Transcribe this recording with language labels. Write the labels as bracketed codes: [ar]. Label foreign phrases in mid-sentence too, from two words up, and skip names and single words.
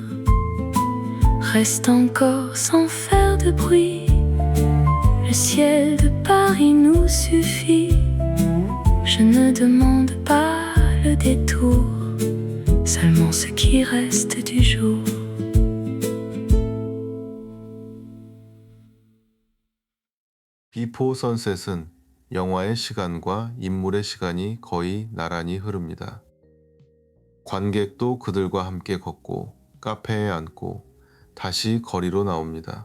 [fr] Reste encore sans faire de bruit, le ciel de Paris nous suffit. Je ne demande pas le détour, seulement ce qui reste du jour. [ko] 비포 선셋은 영화의 시간과 인물의 시간이 거의 나란히 흐릅니다. 관객도 그들과 함께 걷고 카페에 앉고 다시 거리로 나옵니다.